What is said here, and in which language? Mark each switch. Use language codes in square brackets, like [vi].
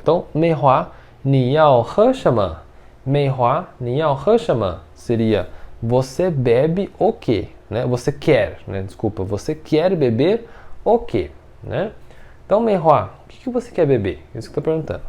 [zh] Então, Mei Hua, 你要喝什么? Mei Hua, 你要喝什么? [pt] Seria você bebe o quê? Né? Você quer, né? Desculpa, você quer beber o quê? Né? Então, Mei Hua, o que você quer beber? Isso que eu estou perguntando.